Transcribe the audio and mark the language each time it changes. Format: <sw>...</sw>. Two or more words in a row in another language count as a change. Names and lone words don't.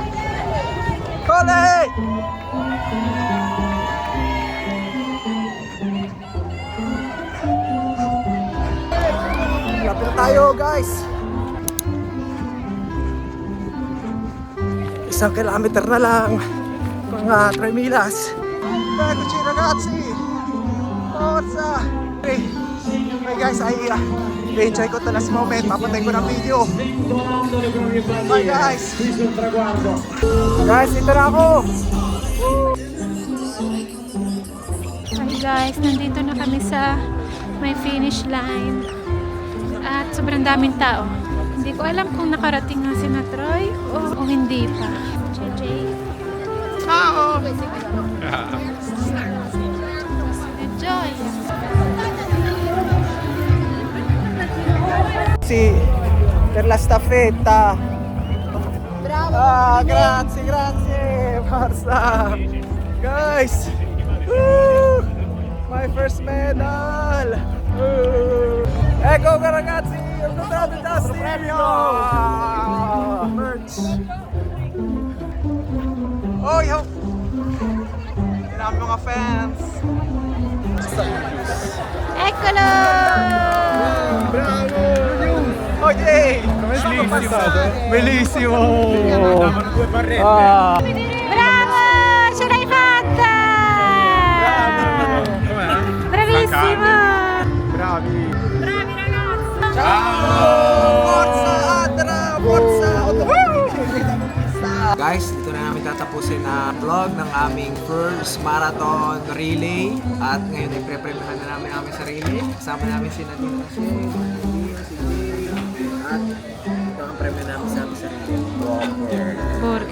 <tl>Kole! tayo guys. 1 kilometer na lang. Mga 3 milas.</tl> <it>Eccoci ragazzi. Forza.</it> <tl>Okay guys, enjoy ko</tl> <en>to last moment.</en> <tl>Papatay ko ng video. Bye guys. Guys, ito na ako. Hi guys, nandito na kami sa may finish line. At sobrang daming tao. Hindi ko alam kung nakarating na si na Troy o hindi pa. JJ.</tl> <it>Ciao! Enjoy! Si per la staffetta. Bravo! Grazie! Forza!</it> <en>Guys! Woo! My first medal!</en> <it>Woo! Ecco ragazzi! Ho comprato il tassino!</it> <en>Merch! Oh, yo!</en> <tl>Yan ang mga fans!</tl> <it>Eccolo! Bravo! Oye! Bellissimo! Davano 2 barrette. Bravo! Ce l'hai fatta! Bravissimo! Bravi! Bravi ragazzi! Forza Adra!</it> <tl>Forza Guys, dito na namin tatapusin na vlog ng aming</tl> <en>first marathon relay.</en> <tl>At ngayon ay pre-premihan na namin aming sarili. Kasama namin si Nadine kasi, si Jay, at ito ang premium namin sa aming sarili.</tl>